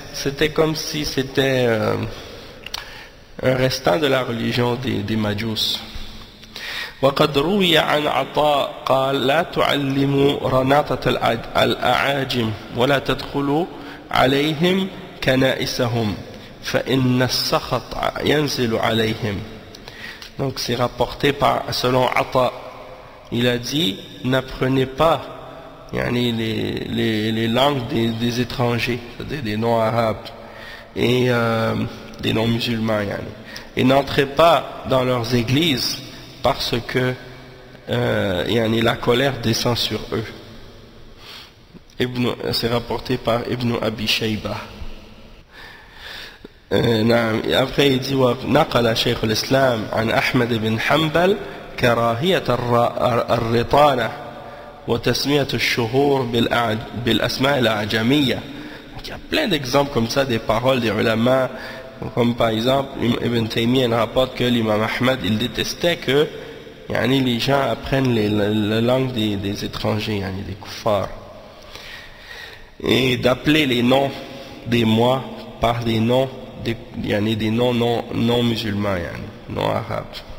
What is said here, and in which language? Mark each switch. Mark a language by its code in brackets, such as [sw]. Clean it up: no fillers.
[fr] c'était comme si c'était un restant de la religion des Majus. [ar] وقد روي عن عطاء قال لا تعلموا رناطة الأعاجم ولا تدخلوا عليهم كنائسهم فإن السخط ينزل عليهم. [fr] Donc c'est rapporté selon Ata. Il a dit, n'apprenez pas les langues des étrangers, c'est-à-dire des non-arabes et des non-musulmans, et n'entrez pas dans leurs églises parce que la colère descend sur eux. C'est rapporté par Ibn Abi Shayba. Après il dit [ar] نقل شيخ الإسلام عن أحمد بن حنبل كراهية الرطانة وتسمية الشهور بالأسماء الأعجمية. [fr] Il y a plein d'exemples comme ça des paroles des ulama, comme par exemple Ibn Taymiyyah rapporte que l'imam Ahmad il détestait que les gens apprennent la langue des étrangers, des kuffars, et d'appeler les noms des mois par des noms des noms non musulmans, non arabes.